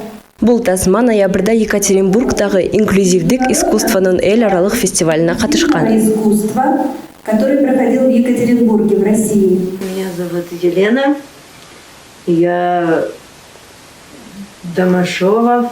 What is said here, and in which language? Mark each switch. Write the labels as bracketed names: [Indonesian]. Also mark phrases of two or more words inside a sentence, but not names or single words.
[Kyrgyz] Бул тасма ноябрда Екатеринбургдагы инклюзивдик искусствонун эл аралык фестивалына катышкан. [Russian] Искусство, который проходил в Екатеринбурге, в России. Меня зовут Елена. Я Домашова.